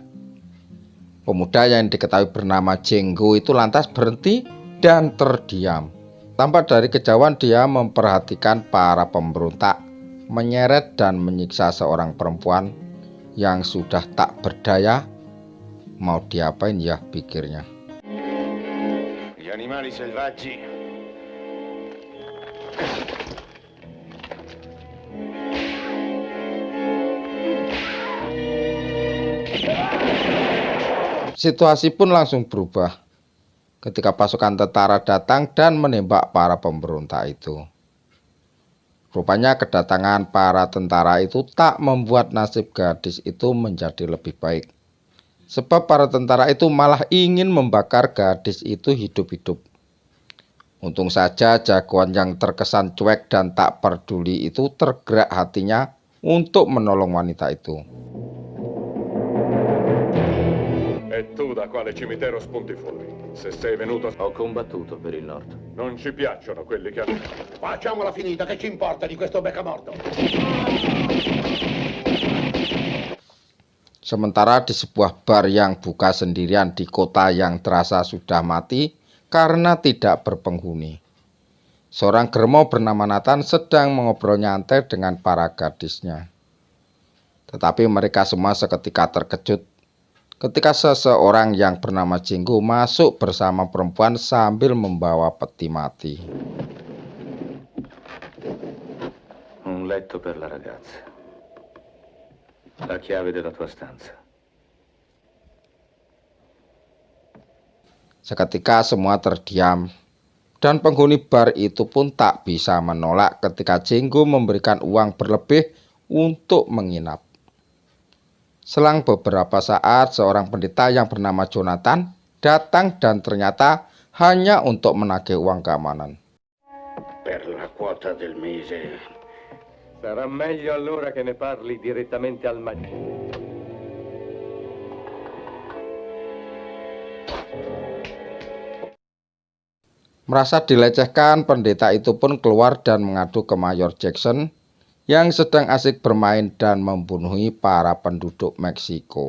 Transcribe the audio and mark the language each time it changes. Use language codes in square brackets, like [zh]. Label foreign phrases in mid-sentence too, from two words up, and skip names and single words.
[id] Pemuda yang diketahui bernama Django itu lantas berhenti dan terdiam. Tampak dari kejauhan dia memperhatikan para pemberontak menyeret dan menyiksa seorang perempuan yang sudah tak berdaya. Mau diapain ya, pikirnya. [it] Gli animali selvaggi. [id] Situasi pun langsung berubah ketika pasukan tentara datang dan menembak para pemberontak itu. Rupanya kedatangan para tentara itu tak membuat nasib gadis itu menjadi lebih baik. Sebab para tentara itu malah ingin membakar gadis itu hidup-hidup. Untung saja jagoan yang terkesan cuek dan tak peduli itu tergerak hatinya untuk menolong wanita itu. [it] E tu da quale cimitero spunti fuori? Se sei venuto... Ho combattuto per il nord. Non ci piacciono quelli che... Facciamola finita, che ci importa di questo beccamorto? [id] Sementara di sebuah bar yang buka sendirian di kota yang terasa sudah mati karena tidak berpenghuni, seorang germo bernama Nathan sedang mengobrol nyantai dengan para gadisnya. Tetapi mereka semua seketika terkejut ketika seseorang yang bernama Django masuk bersama perempuan sambil membawa peti mati. [it] Un letto per la ragazza. La chiave della tua stanza. [id] Seketika semua terdiam dan penghuni bar itu pun tak bisa menolak ketika Django memberikan uang berlebih untuk menginap. Selang beberapa saat seorang pendeta yang bernama Jonathan datang dan ternyata hanya untuk menagih uang keamanan. [it] Per la quota del mese. Sarà meglio allora che ne parli direttamente al marito. [id] Merasa dilecehkan, pendeta itu pun keluar dan mengadu ke Mayor Jackson yang sedang asik bermain dan membunuhi para penduduk Meksiko.